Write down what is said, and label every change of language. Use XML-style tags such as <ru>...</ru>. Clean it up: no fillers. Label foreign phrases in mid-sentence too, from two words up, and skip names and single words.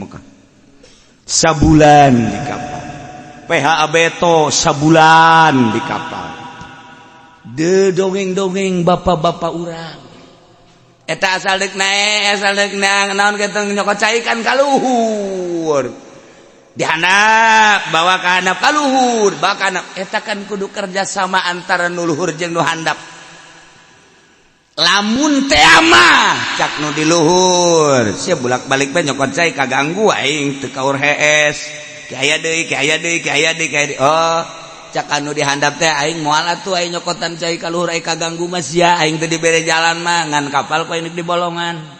<su>Mekah sabulan di kapal PH Abeto sabulan di kapal de dongeng-dongeng bapak-bapak urang eta asal deuk naik naon keteng nyokot cai kan kaluhur dihandap bawa ka handap kaluhur bawa ka handap eta kan kudu kerja sama antara nu luhur jeung nu handap lamun teh mah cak nu di luhur sia bolak-balik bae nyokot cai kaganggu aing teu kaur hees ki aya deui oh cak anu dihandap teh aing moal atuh aing nyokotan cai ka luhur aing kaganggu mah sia aing teu dibere jalan mah ngan kapal ku aing di bolongan</su>